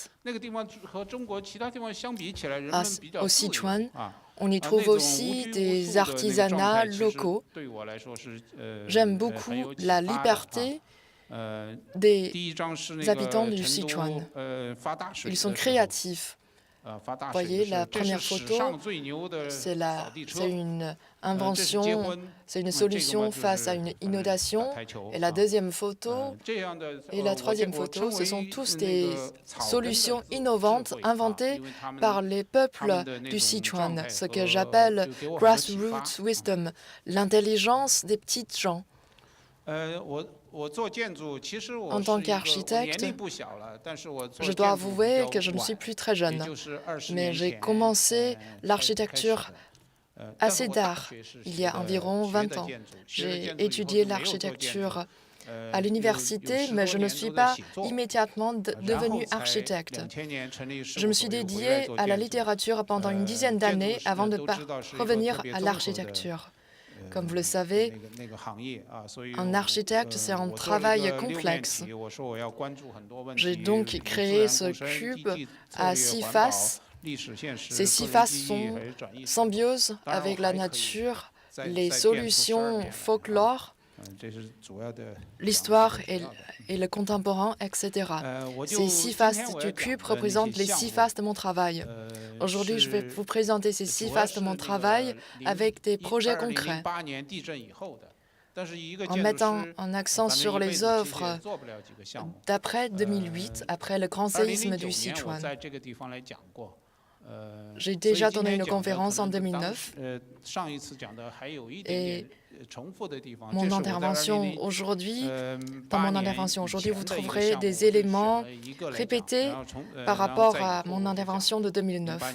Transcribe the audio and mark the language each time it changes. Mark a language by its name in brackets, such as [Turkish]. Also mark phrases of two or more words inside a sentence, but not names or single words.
[Chinese] 那个地方和中国其他地方相比起来，人 Ah, 们比较 [French] au [Chinese] 自由 [French] Sichuan, [Chinese] 啊。 [French] on y [Chinese] 那 [French] trouve [Chinese] 种无 [French] aussi [Chinese] 拘无 [French] des [Chinese] 束的那个状 [French] artisanats [Chinese] 态，其实 [French] locaux. [Chinese] 对我来说是很 [French] J'aime beaucoup [Chinese] 有启 [French] la [Chinese] 发的啊。 [French] liberté [Chinese] 第 [French] des [Chinese] 一张是那 [French] habitants [Chinese] 个 [French] du [Chinese] 成 [French] Sichuan. [Chinese] 都发大水 [French] Ils [Chinese] 的 [French] sont [Chinese] 时候。 [French] créatifs. [Chinese] 发大 [French] Voyez [Chinese] 水的时候， [French] la [Chinese] 这是 [French] première [Chinese] 史 [French] photo, [Chinese] 上最牛的 [French] c'est [Chinese] 扫地车。 [French] une [Chinese] 这是结 [French] invention, [Chinese] 婚， [French] c'est une [Chinese] 这个嘛 [French] solution [Chinese] 就是 [French] face à une [Chinese] 反正打 [French] inondation. [Chinese] 台球 [French] Et la [Chinese] 啊 [French] deuxième photo [Chinese] 这样的 [French] et la [Chinese] 我 [French] troisième [Chinese] 我 [French] photo, [Chinese] 称 [French] ce [Chinese] 为 [French] sont tous [Chinese] 那 [French] des [Chinese] 个草根的 [French] solutions [Chinese] 智 [French] innovantes [Chinese] 慧啊， [French] inventées [Chinese] 因为他们 [French] par les [Chinese] 他 [French] peuples [Chinese] 们的那 [French] du [Chinese] 种状 [French] Sichuan, [Chinese] 态 [French] ce que [Chinese] 和 [French] j'appelle [Chinese] 就给我很多启发。 [English] grassroots wisdom, [French] l'intelligence des petites gens. [Chinese] 我做建筑，其实我 [French] En [Chinese] 是 [French] tant [Chinese] 一个我年 [French] qu'architecte, [Chinese] 龄不小了，但是我做 [French] Je dois [Chinese] 建筑比 [French] avouer [Chinese] 较 [French] que je ne [Chinese] 晚 [French] suis plus très [Chinese] 也 [French] jeune, [Chinese] 就是20 [French] mais [Chinese] 年 [French] j'ai [Chinese] 前 [French] commencé [Chinese] 才 [French] l'architecture [Chinese] 开始的。但是 [French] assez [Chinese] 我大 [French] tard, [Chinese] 学是 [French] il [Chinese] 学 [French] y a [Chinese] 的 [French] environ [Chinese] 学 [French] 20 [Chinese] 的 [French] ans. [Chinese] 建筑，学了 [French] J'ai [Chinese] 建筑以后 [French] étudié [Chinese] 就没有做建筑， [French] l'architecture à [Chinese] 有 [French] l'université, [Chinese] 10 [French] mais [Chinese] 多 [French] je ne [Chinese] 年 [French] suis [Chinese] 都在 [French] pas [Chinese] 写作， [French] immédiatement [Chinese] 然后 [French] devenue [Chinese] 才 [French] architecte. [Chinese] 2000年成立事 [French] Je [Chinese] 务 [French] me [Chinese] 所 [French] suis [Chinese] 又回来 [French] dédiée [Chinese] 做 [French] à la [Chinese] 建筑。 [French] littérature pendant une dizaine [Chinese] 建筑 [French] d'années [Chinese] 是 [French] avant de [Chinese] 都知道是一个 [French] revenir [Chinese] 特别 [French] à [Chinese] 综合的 [French] l'architecture. Comme vous le savez, [Chinese] 那个行业啊，所以 [French] un architecte, c'est un [Chinese] 我做了一 [French] travail [Chinese] 个6面 [French] complexe. [Chinese] 体，我说我要关注很多问 [French] J'ai [Chinese] 题， [French] donc [Chinese] 自 [French] créé [Chinese] 然 [French] ce [Chinese] 共生、经 [French] cube [Chinese] 济策 [French] à [Chinese] 略、 [French] 6 [Chinese] 环保、 [French] faces. [Chinese] 历史现实、 [French] Ces 6 [Chinese] 个人 [French] faces [Chinese] 记忆 [French] sont [Chinese] 还是转移。 [French] symbiose [Chinese] 当然 [French] avec [Chinese] 我 [French] la [Chinese] 还可以 [French] nature, [Chinese] 再 [French] les [Chinese] 变出12 [French] solutions [Chinese] 点来啊 [French] folklore, [Chinese] 这是主要的 [French] l'histoire [Chinese] 讲的 [French] et, [Chinese] 主要的 [French] et le contemporain, etc. [Chinese] 我就 [French] Ces 6 [Chinese] 今 [French] faces [Chinese] 天我 [French] du [Chinese] 要讲 [French] cube [Chinese] 的那 [French] représentent [Chinese] 些 [French] les 6 [Chinese] 项目 [French] faces de mon travail. Aujourd'hui, je vais [Chinese] 是 [French] vous présenter ces 6 [Chinese] 主要 [French] faces de [Chinese] 是 [French] mon [Chinese] 那 [French] travail [Chinese] 个 [French] avec des projets concrets, [Chinese] 2008 年地震以后的，但是一个 [French] en [Chinese] 建筑 [French] mettant [Chinese] 师 [French] un [Chinese] 反 [French] accent [Chinese] 正 [French] sur [Chinese] 一辈 [French] les [Chinese] 子其实也 [French] œuvres [Chinese] 做不了几个项目。 [French] d'après 2008, après le grand séisme [Chinese] 2009 [French] du [Chinese] 年我 [French] Sichuan. [Chinese] 在这个地方来讲过， [French] J'ai déjà donné une conférence en 2009 et mon intervention aujourd'hui, dans mon intervention aujourd'hui, vous trouverez des éléments répétés par rapport à mon intervention de 2009.